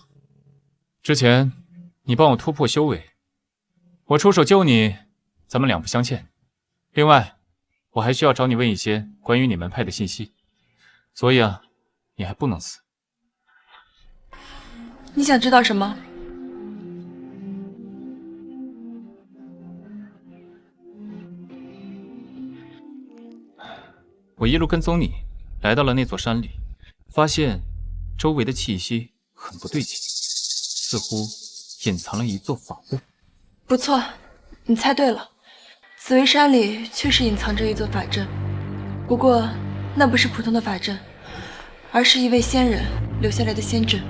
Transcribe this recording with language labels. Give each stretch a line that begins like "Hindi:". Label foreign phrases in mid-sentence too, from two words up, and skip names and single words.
Chinese: 之前你幫我突破修為，我出手救你，咱們兩不相欠。另外， 我还需要找你問一些關於你們派的信息，所以啊，你還不能死。你想知道什麼？我一路跟蹤你，來到了那座山裡，發現周圍的氣息很不對勁，似乎隱藏了一座法陣。不錯，你猜對了，紫薇山裡確實隱藏着一座法陣，不過那不是普通的法陣，而是一位仙人留下來的仙陣。